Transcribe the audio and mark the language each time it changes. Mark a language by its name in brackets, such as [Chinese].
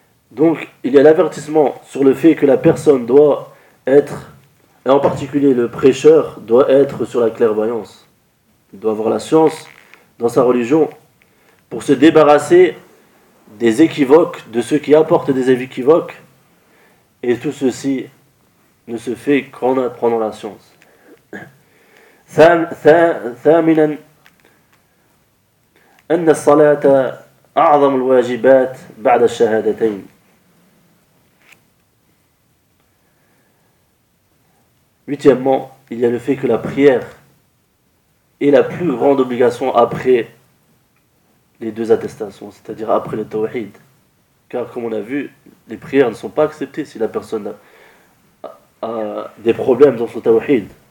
[French] Donc, il y a l'avertissement sur le fait que la personne doit être, et en particulier le prêcheur doit être sur la clairvoyance, il doit avoir la science dans sa religion pour se débarrasser des équivoques, de ceux qui apportent des équivoques, et tout ceci ne se fait qu'en apprenant la science. [Arabic] ثامنا أن الصلاة أعظم الواجبات بعد الشهادتين. [French] Huitièmement, il y a le fait que la prière est la plus grande obligation après les deux attestations, c'est-à-dire après le tawhid. Car comme on a vu, les prières ne sont pas acceptées si la personne a des problèmes dans son tawhid.